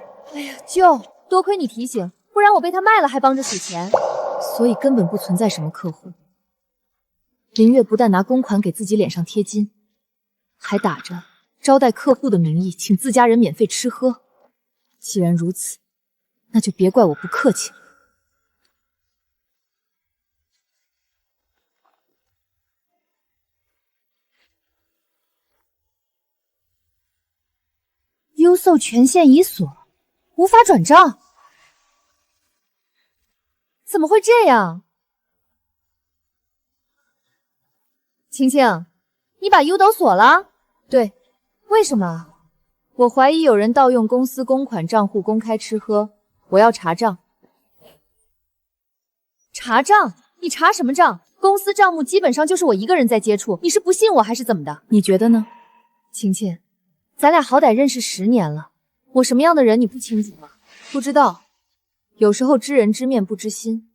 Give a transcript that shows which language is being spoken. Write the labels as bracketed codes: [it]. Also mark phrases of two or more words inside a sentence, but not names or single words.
[zh] 哎呀，舅，多虧你提醒，不然我被他賣了還幫着數錢。所以根本不存在什麼客戶。林月不但拿公款給自己臉上貼金，還打着招待客戶的名義請自家人免費吃喝。既然如此，那就別怪我不客氣了。優售權限已鎖，無法轉賬。怎麼會這樣？晴晴，你把優斗鎖了？對，為什麼？我懷疑有人盜用公司公款賬戶公開吃喝，我要查賬。查賬？你查什麼賬？公司賬目基本上就是我一個人在接觸，你是不信我還是怎麼的？你覺得呢？晴晴，咱倆好歹認識10年了，我什麼樣的人你不清楚嗎？不知道，有時候知人知面不知心。